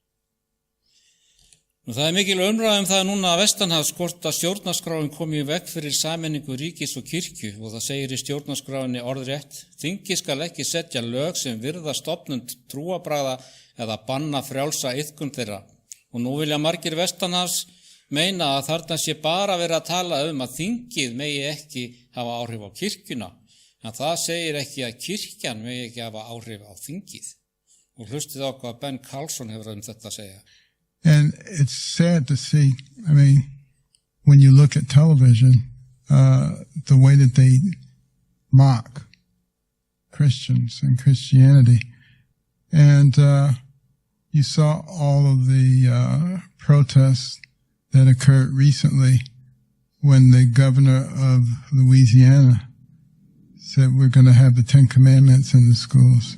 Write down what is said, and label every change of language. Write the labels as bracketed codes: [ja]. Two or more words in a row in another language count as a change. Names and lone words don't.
[is] Nú, það mikil umræða það núna að vestanhafs hvort að stjórnarskráin komi í veg fyrir sameiningu ríkis og kirkju og það segir í stjórnarskráinni orðrétt: Þingi skal ekki setja lög sem virða stofnun trúarbragða eða banna frjálsa iðkun þeirra. Og nú vilja margir vestanhafs meina að þarna sé bara verið að tala að þingið megi ekki hafa áhrif á kirkjuna, en það segir ekki að kirkjan megi ekki hafa áhrif á þingið. Og hlustið á hvað Ben Carlson hefur þetta að segja. [en] And it's sad to see, I mean, when you look at television, the way that they mock Christians and Christianity. And you saw all of the protests that occurred recently when the governor of Louisiana said we're going to have the Ten Commandments in the schools.